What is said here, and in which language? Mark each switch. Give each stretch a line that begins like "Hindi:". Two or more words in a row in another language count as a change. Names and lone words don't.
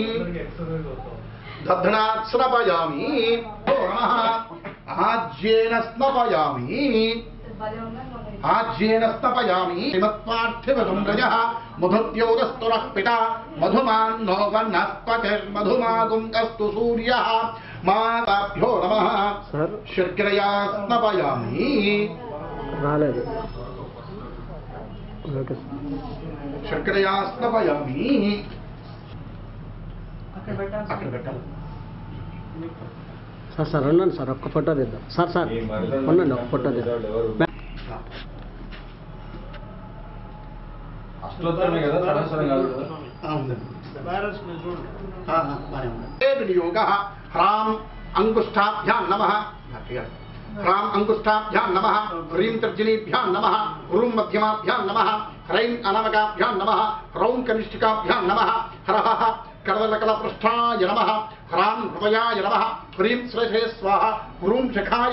Sanskrit: नमः आज्येन स्नपयामि आज्येन स्तपयामि श्रीमत्पार्थिवं रजः मधुद्योगस्तुरः पिता मधुमान्नो वनस्पतिर्मधुमागुं अस्तु सूर्यः माताभ्यो नमः शर्करया स्नपयामि शर्करया स्नपयामि
Telugu: సార్ సార్ అన్నాను సార్ ఒక్క ఫోటో తీద్దాం సార్ సార్ అన్నాను ఒక ఫోటో తీద్దాం అష్టోత్తరమే కదా సహస్రం కాదు
Sanskrit: योगः ह्रां अंगुष्ठाभ्यां नमः ह्रां अंगुष्ठाभ्यां नमः ह्रीं तर्जनीभ्यां नमः ह्रूं मध्यमाभ्यां नमः ह्रैं अनामकाभ्यां नमः ह्रौं कनिष्ठिकाभ्यां नमः ह्रः करवलकलपृष्ठाय नमः ह्रां हृदयाय नमः ह्रीं श्रेष्ठे स्वाहा ह्रूं शखाय